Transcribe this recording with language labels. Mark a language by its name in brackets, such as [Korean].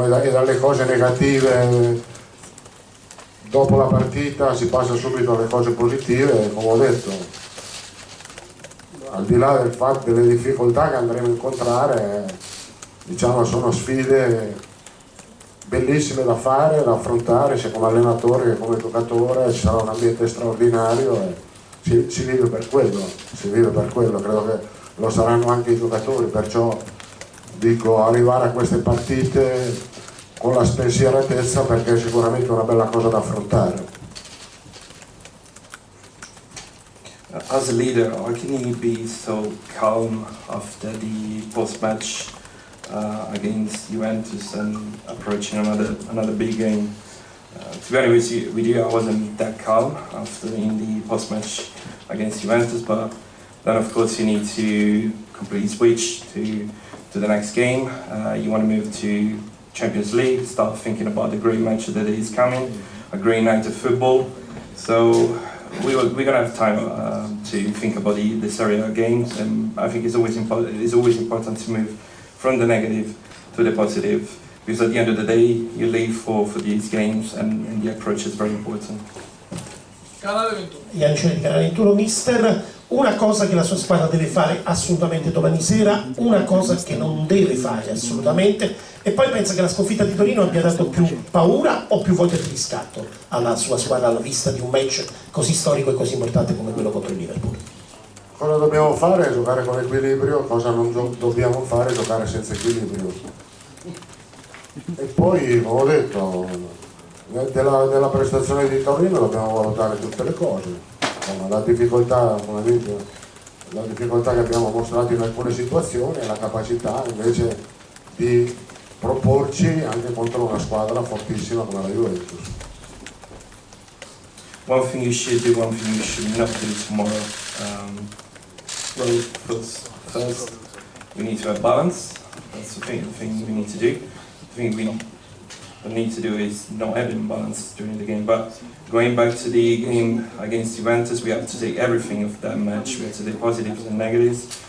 [Italian] dalle cose negative dopo la partita si passa subito alle cose positive e come ho detto, al di là del fatto delle difficoltà che andremo a incontrare, diciamo sono sfide bellissime da fare, da affrontare sia come allenatore che come giocatore, ci sarà un ambiente straordinario e si vive per quello, credo che lo saranno anche i giocatori, perciò dico, arrivare a queste partite con la spensieratezza, perché è sicuramente una bella cosa da affrontare. [English] As a leader, how can you be so calm after the post-match against Juventus and approaching another big game? To be honest with you, I wasn't that calm after in the post-match against Juventus, but then of course you need to completely switch to the next game. You want to move to Champions League, start thinking about the great match that is coming, a great night of football. So we're gonna have time to think about the Serie A games, and I think it's always important to move from the negative to the positive, because at the end of the day you live for these games, and the approach is very important. [Italian] Canale 21. Ian di Canale 21, mister, una cosa che la sua squadra deve fare assolutamente domani sera, una cosa che non deve fare assolutamente, e poi pensa che la sconfitta di Torino abbia dato più paura o più voglia di riscatto alla sua squadra alla vista di un match così storico e così importante come quello contro il Liverpool? Cosa dobbiamo fare? Giocare con equilibrio, cosa non dobbiamo fare? Giocare senza equilibrio. E poi, come ho detto, della prestazione di Torino dobbiamo valutare tutte le cose. La difficoltà, come detto, la difficoltà che abbiamo mostrato in alcune situazioni e la capacità invece di proporci anche contro una squadra fortissima come la Juventus. [English] One thing you should do, one thing you should not do tomorrow. Well, first we need to have balance. That's the thing we need to do. The thing we need to do is not having balance during the game. But going back to the game against Juventus, we have to take everything of that match. We have to take positives and negatives.